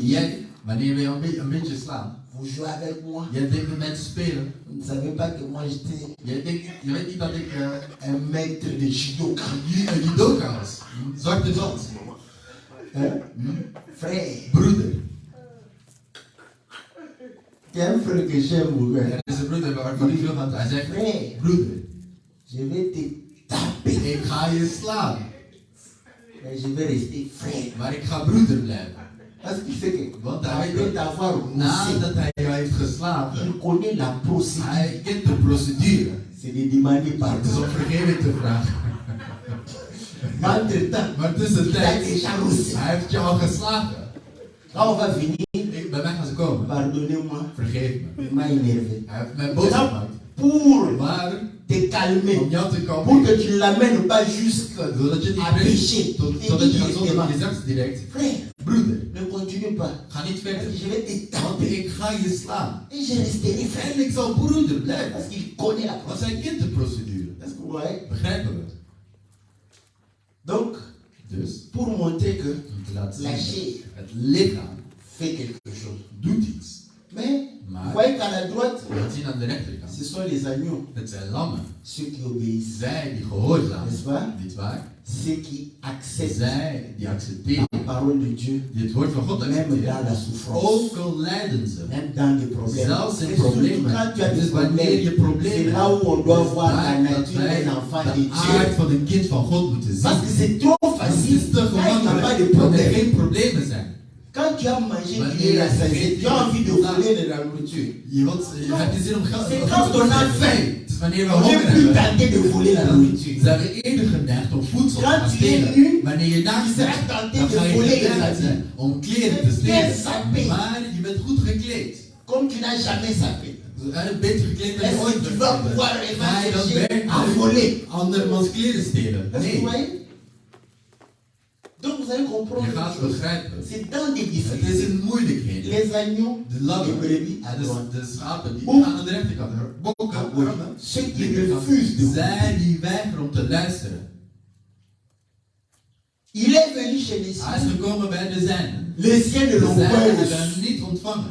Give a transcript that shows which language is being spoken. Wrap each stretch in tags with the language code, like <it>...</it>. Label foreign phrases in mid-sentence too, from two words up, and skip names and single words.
<nl>Wanneer we een beetje slaan,</nl> <fr>vous jouez avec moi.</fr> <nl>jij denkt met mij te spelen.</nl> <fr>Vous ne savez pas que moi j'étais</fr> <nl>Je weet niet dat ik</nl> <fr>un maître de judoka.</fr> <nl>een judoka was. Een zwarte band.</nl> <fr>Hein? Frère,</fr> <nl>Broeder.</nl> <fr>il y a un frère que j'aime beaucoup.</fr> <nl>Er is een broeder waarvan ik veel van hij zegt,</nl> <fr>Frère,</fr> <nl>broeder,</nl> <fr>je vais te taper,</fr> <nl>ik ga je slaan.</nl> <fr>mais je vais rester frère.</fr> <nl>Maar ik ga broeder blijven.</nl> <fr>Parce qu'il sait que</fr> <nl>Want hij</nl> <fr>après</fr> <nl>weet dat</nl> <fr>t'avoir roussé,</fr> <nl>nadat hij jou heeft geslagen,</nl> <fr>il connaît la procédure.</fr> <nl>hij kent de procedure.</nl> <fr>C'est de demander</fr> <nl>Het is</nl> <fr>pardon.</fr> <nl>om vergeving te vragen.</nl> <fr>Mais entre-temps,</fr> <nl>Maar</nl> <fr>il a</fr> <nl>tussentijds,</nl> <fr>déjà roussé.</fr> <nl>hij heeft jou al geslagen.</nl> <fr>Quand on va venir,</fr> <nl>Bij mij gaan ze komen.</nl> <fr>pardonnez-moi,</fr> <nl>Vergeef me.</nl> <fr>il m'a énervé.</fr> <nl>Hij heeft mij boos gemaakt.</nl> <fr>Pour</fr> <nl>Maar</nl> <fr>te calmer,</fr> <nl>om jou te</nl> <fr>pour</fr> <nl>komen,</nl> <fr>que tu ne l'amènes pas jusqu'à</fr> <nl>zodat je niet</nl> <fr>à</fr> <nl>brengt,</nl> <fr>pécher.</fr> <nl>zodat je gaat</nl> <fr>Et</fr> <nl>zonder</nl> <fr>dit</fr> <nl>je zegt direct,</nl> <fr>frère,</fr> <nl>broeder,</nl> <fr>ne continue pas.</fr> <nl>ga niet</nl> <fr>Parce</fr> <nl>verder.</nl> <fr>que je vais te</fr> <nl>Want</nl> <fr>taper.</fr> <nl>ik ga je slaan.</nl> <fr>Et je resterai frère.</fr> <nl>En ik zal broeder blijven.</nl> <fr>Parce qu'il connaît la</fr> <nl>Want</nl> <fr>procédure.</fr> <nl>hij kent de procedure.</nl> <fr>Est-ce que vous voyez?</fr> <nl>Begrijpen we?</nl> <fr>Donc,</fr> <nl>Dus,</nl> <fr>pour montrer que</fr> <nl>om te laten</nl> <fr>la</fr> <nl>zien,</nl> <fr>chair</fr> <nl>het lichaam</nl> <fr>fait quelque chose.</fr> <nl>doet iets.</nl> <fr>Mais, vous</fr> <nl>Maar,</nl> <fr>voyez qu'à la droite,</fr> <nl>we gaan zien aan de rechterkant.</nl> <fr>ce sont les agneaux,</fr> <nl>Het zijn lammen.</nl> <fr>ceux qui obéissent.</fr> <nl>Zij die gehoorzamen.</nl> <fr>N'est-ce pas?</fr> <nl>Niet waar?</nl> <fr>Ceux qui acceptent</fr> <nl>Zij die accepteren.</nl> <fr>la parole de Dieu,</fr> <nl>Die het woord van God</nl> <fr>même dans</fr> <nl>accepteren.</nl> <fr>la souffrance,</fr> <nl>Ook al lijden ze.</nl> <fr>même dans les problèmes.</fr> <nl>Zelfs in</nl> <fr>C'est surtout</fr> <nl>problemen.</nl> <fr>quand tu as des</fr> <nl>Dus wanneer je</nl> <fr>problèmes,</fr> <nl>problemen</nl> <fr>c'est là où on doit</fr> <nl>is</nl> <fr>voir la</fr> <nl>daar dat</nl> <fr>nature</fr> <nl>wij</nl> <fr>d'un enfant de</fr> <nl>de aard</nl> <fr>Dieu.</fr> <nl>van een kind van God moeten zien.</nl> <fr>Parce que c'est trop</fr> <nl>Want het</nl> <fr>facile</fr> <nl>is te</nl> <fr>quand il n'y a pas de</fr> <nl>gemakkelijk wanneer er</nl> <fr>problème.</fr> <nl>geen problemen zijn.</nl> <fr>Quand tu as mangé,</fr> <nl>Maar</nl> <fr>tu es</fr> <nl>je</nl> <fr>rassasié,</fr> <nl>eet-</nl> <fr>tu as envie de voler de la nourriture.</fr> <nl>Je hebt je zin om geld</nl> <fr>C'est</fr> <nl>om</nl> <fr>quand</fr> <nl>voedsel</nl> <fr>on</fr> <nl>te</nl> <fr>a</fr> <nl>eten.</nl> <fr>faim.</fr> <nl>Het is wanneer we</nl> <fr>On</fr> <nl>honger</nl> <fr>est plus</fr> <nl>hebben.</nl> <fr>tenté de voler la</fr> <nl>Dan</nl> <fr>nourriture.</fr> <nl>zijn we eerder geneigd om voedsel te</nl> <fr>Quand</fr> <nl>gaan</nl> <fr>tu es</fr> <nl>stelen.</nl> <fr>nu,</fr> <nl>Wanneer je naakt</nl> <fr>tu</fr> <nl>bent,</nl> <fr>seras tenté</fr> <nl>dan</nl> <fr>de</fr> <nl>ga je</nl> <fr>voler</fr> <nl>geneigd</nl> <fr>les</fr> <nl>zijn om kleren te</nl> <fr>Bien</fr> <nl>stelen.</nl> <fr>sapé.</fr> <nl>Maar je bent goed gekleed.</nl> <fr>Comme tu n'as jamais sapé.</fr> <nl>Beter gekleed dan je</nl> <fr>Est-ce</fr> <nl>ooit</nl> <fr>que tu</fr> <nl>bent.</nl> <fr>vas pouvoir</fr> <nl>Ga je dan</nl> <fr>chercher à voler?</fr> <nl>werken andermans kleren stelen?</nl> <fr>Est-ce que vous</fr> <nl>Nee.</nl> <fr>voyez? Donc vous allez comprendre</fr> <nl>Je</nl> <fr>une</fr> <nl>gaat</nl> <fr>chose.</fr> <nl>begrijpen.</nl> <fr>C'est dans des</fr> <nl>Het is</nl> <fr>difficultés.</fr> <nl>een moeilijkheden.</nl> <fr>Les agneaux,</fr> <nl>De</nl> <fr>les</fr> <nl>lammen,</nl> <fr>brebis, à</fr> <nl>en</nl> <fr>droite.</fr> <nl>de schapen die Oeh. aan de rechterkant, de bokken,</nl> <fr>À gauche.</fr> <nl>armen,</nl> <fr>Ceux qui</fr> <nl>linkerkant,</nl> <fr>refusent de</fr> <nl>zij die weigeren om te luisteren.</nl> <fr>Il est venu chez les</fr> <nl>Hij is</nl> <fr>siens.</fr> <nl>gekomen bij de zijnen.</nl> <fr>Les siens ne l'ont</fr> <nl>Zij</nl> <fr>pas</fr> <nl>hebben</nl> <fr>reçu.</fr> <nl>hem niet ontvangen.</nl>